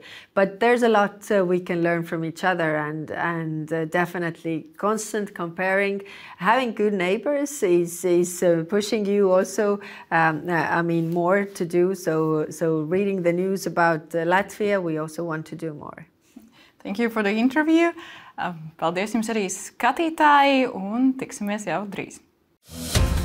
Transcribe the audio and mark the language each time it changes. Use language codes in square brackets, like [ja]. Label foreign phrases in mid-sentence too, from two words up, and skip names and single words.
[en] But there's a lot we can learn from each other, and definitely constant comparing. Having good neighbors is pushing you also. I mean, more to do. So reading the news about Latvia, we also want to do more. Thank you for the interview. [lv] Paldies jums arī skatītāji, un tiksimies jau drīz.